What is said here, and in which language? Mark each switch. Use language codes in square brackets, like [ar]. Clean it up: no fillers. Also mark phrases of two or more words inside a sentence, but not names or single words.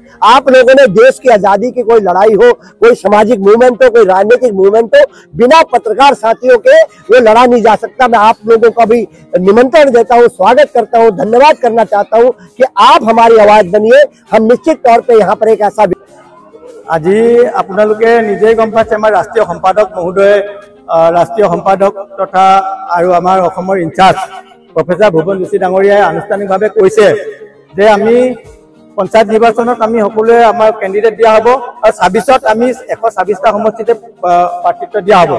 [hi] आप लोगों ने देश की आजादी की कोई लड़ाई हो, कोई सामाजिक मूवमेंट हो, कोई राजनीतिक मूवमेंट हो, बिना पत्रकार साथियों के वो लड़ा नहीं जा सकता। मैं आप लोगों का भी निमंत्रण देता हूं, स्वागत करता हूं, धन्यवाद करना चाहता हूं कि आप हमारी आवाज बनिए। हम निश्चित तौर पे यहाँ पर एक ऐसा [as] আজি আপোনালোকে নিজেই গম পাইছে আমাৰ ৰাষ্ট্ৰীয় সম্পাদক মহোদয়, ৰাষ্ট্ৰীয় সম্পাদক তথা আৰু আমাৰ অসমৰ ইনচাৰ্জ প্ৰফেসৰ ভুৱন যোশী ডাঙৰীয়াই আনুষ্ঠানিকভাৱে কৈছে যে আমি পঞ্চায়ত নিৰ্বাচনত আমি সকলোৱে আমাৰ কেণ্ডিডেট দিয়া হ'ব আৰু 26ত আমি 126টা সমষ্টিতে প্ৰাৰ্থিত্ব দিয়া হ'ব।